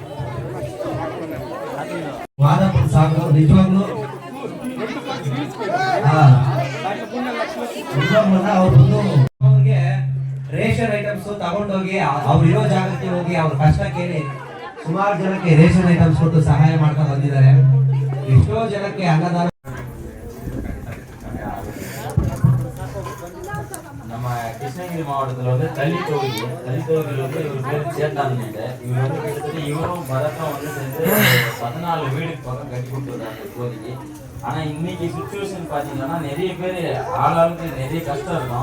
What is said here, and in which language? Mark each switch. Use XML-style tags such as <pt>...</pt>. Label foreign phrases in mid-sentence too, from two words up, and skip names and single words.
<kn>ವಾದಪುರ ಸಾಕು ನಿಜವಾಗ್ಲು ಅವ್ರಿಗೆ</kn> <en>ration items</en> <kn>ತಗೊಂಡೋಗಿ ಅವ್ರು ಇರೋ ಜಾಗಕ್ಕೆ ಹೋಗಿ ಅವ್ರ ಕಷ್ಟ ಕೇಳಿ ಸುಮಾರು ಜನಕ್ಕೆ</kn> <en>ration items</en> <kn>ಕೊಟ್ಟು ಸಹಾಯ ಮಾಡ್ತಾ ಬಂದಿದ್ದಾರೆ. ಎಷ್ಟೋ ಜನಕ್ಕೆ ಅನ್ನದಾನ.</kn> <ta>நம்ம கிருஷ்ணகிரி மாவட்டத்தில் வந்து தள்ளித்தொகுதி வந்து இவர் பேர் சேத்தான். இவர் வந்து கிட்டத்தட்ட இவரும் பரத்தும் வந்து சேர்ந்து 14 வீடுக்கு பக்கம் கட்டி கொடுத்துருக்காங்க இப்போதைக்கு. ஆனால் இன்னைக்கு சுச்சுவேஷன் பார்த்தீங்கன்னா நிறைய பேர் ஆளாளுக்கு நிறைய கஷ்டம் இருக்கும்.</ta>